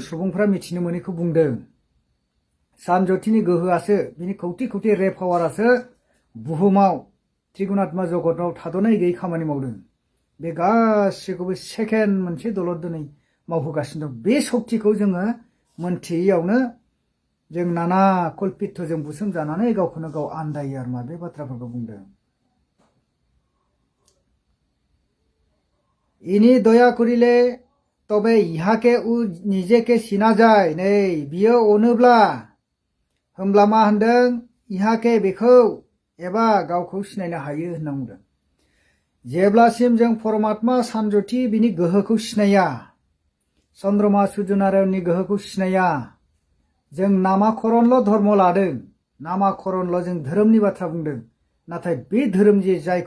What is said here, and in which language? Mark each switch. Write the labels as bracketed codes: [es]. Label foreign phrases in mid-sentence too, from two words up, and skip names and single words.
[brx] सुबुंफ्रा मिथिनो मोनैखौ बुंदों सान ज्योतिनि गोहोआसो बिनि खौथि खौथि रे पावारासो बुहुमाव त्रिगुणात्मा जगताव थाद'नाय गैयै खामानि मावदों बे गासिखौबो सेकेन्ड मोनसे दलद दिनै मावहोगासिनो दं बे सक्तिखौ जोङो मोनथियैयावनो जों नाना कल्पितजों बुसोम जानानै गावखौनो गाव आन्दायो आरो मा बे बाथ्राफोरखौ बुंदों [as] ইনি দয়া কৰিলে তবে ইহাকে উ নিজেকে [brx] सिना जाय नै बियो अनोब्ला होमब्ला मा होनदों इहाके बेखौ एबा गावखौ सिनायनो हायो होनना बुंदों जेब्लासिम जों परमात्मा सानज्योति बिनि गोहोखौ सिनाया चन्द्रमा सुर्यनारायणनि गोहोखौ सिनाया जों नामाकरणल' धर्म लादों नामाकरणल' जों धोरोमनि बाथ्रा बुंदों नाथाय बे धोरोम जे जायखौ